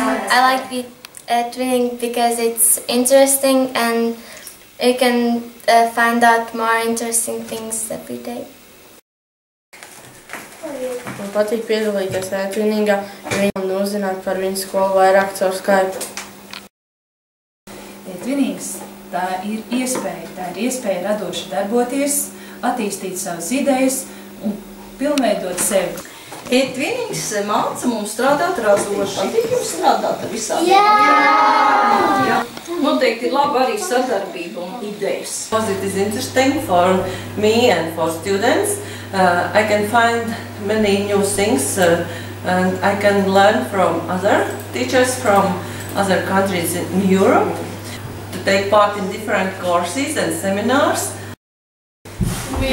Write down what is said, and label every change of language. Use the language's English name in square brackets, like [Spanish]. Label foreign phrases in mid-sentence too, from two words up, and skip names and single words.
[English] I like twinning because it's interesting and you can find out more interesting things every day. [Latvian] Man patīk piedalīties e-twiningā, jo viņi uzzināt par viņu skolu vairāk caur Skype. E-twinings tā ir iespēja radoši darboties, attīstīt savas idejas un pilnveidot sevi. E-twinings māca mums strādāt radoši. Patīk jums strādāt ar visām? Jā! Noteikti ir laba arī sadarbība un idejas. [English] It is interesting for me and for students. I can find many new things and I can learn from other teachers from other countries in Europe to take part in different courses and seminars.